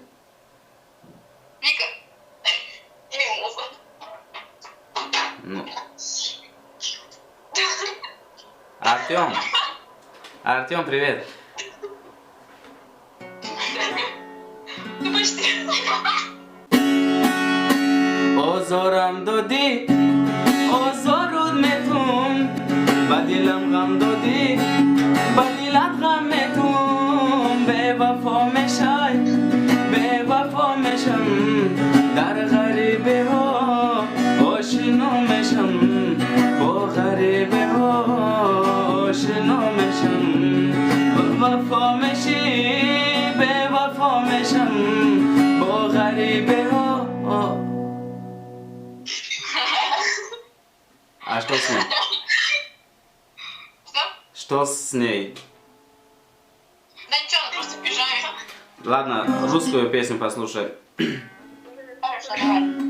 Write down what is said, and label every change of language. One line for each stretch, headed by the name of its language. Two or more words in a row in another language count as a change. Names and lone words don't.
Russian: Вика. И Мимоза. Ну. Артем. Артем, привет. Ну почти.
Tajik: Озорам доди, озоруд метун, бадилам гам доди, бадилат гам метун, бевафо мешай, бевафо мешам, дар гарибе ҳо ошино мешам, бо гарибе ҳо ошино мешам, вафо меши, бевафо мешам, бо гарибе ҳо.
Russian: А что с ней? Что? Что с ней? Да ничего, она просто в пижаме. Ладно, русскую песню послушай. Хорошо, давай.